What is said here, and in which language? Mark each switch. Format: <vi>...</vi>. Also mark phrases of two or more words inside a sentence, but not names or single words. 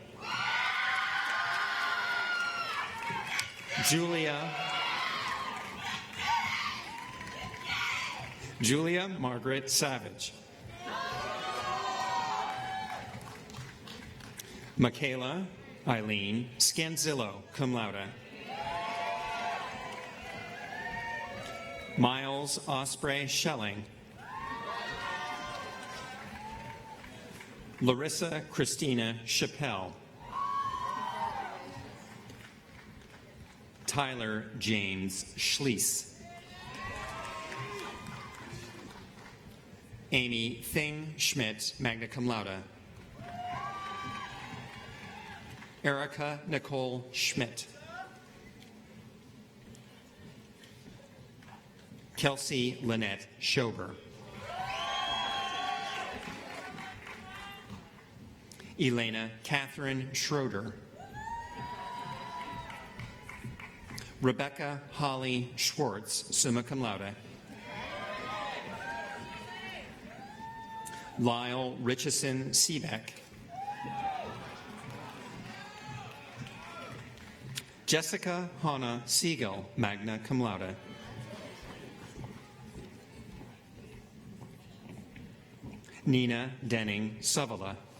<en>Julia Margaret Savage. Michaela Eileen Scanzillo,</en> <la>cum laude.</la> <en>Miles Osprey Schelling. Larissa Christina Chappelle. Tyler James Schließ. Amy Thing Schmidt,</en> <la>magna cum laude.</la> <en>Erica Nicole Schmidt. Kelsey Lynette Schober. Elena Catherine Schroeder. Rebecca Holly Schwartz,</en> <la>summa cum laude.</la> <en>Lyle Richardson Seebeck. Jessica Hannah Siegel,</en> <la>magna cum laude.</la> <en>Nina Denning Savala.</en>